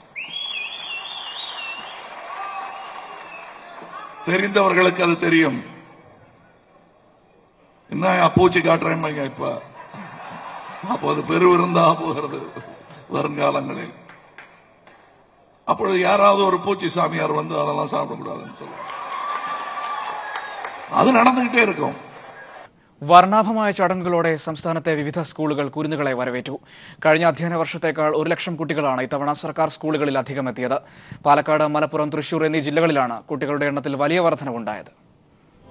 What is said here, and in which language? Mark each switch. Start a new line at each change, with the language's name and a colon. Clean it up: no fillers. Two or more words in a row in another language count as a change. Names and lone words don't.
Tamil: தெரிந்தவர்களுக்கு அது தெரியும். என்ன பூச்சி காட்டுறேன் இப்ப, அப்போ அது பெருவிருந்தா போகிறது வருங்காலங்களில். அப்பொழுது யாராவது ஒரு பூச்சி சாமியார் வந்து அதெல்லாம் சாப்பிடக்கூடாதுன்னு சொல்லுவாங்க.
Malayalam: അത് നടന്നിട്ടേ இருக்கும். വർണ്ണാഭമായ ചടങ്ങുകളോടെ സംസ്ഥാനത്തെ വിവിധ സ്കൂളുകൾ കുരുന്നുകളെ വരവേറ്റു. കഴിഞ്ഞ അധ്യയന വർഷത്തേക്കാൾ 1 ലക്ഷം കുട്ടികളാണ് ഇത്തവണ സർക്കാർ സ്കൂളുകളിൽ അധികം എത്തിയത്. പാലക്കാട്, മലപ്പുറം, തൃശൂർ എന്നീ ജില്ലകളിലാണ് കുട്ടികളുടെ എണ്ണത്തിൽ വലിയ വർധനവുണ്ടായത്.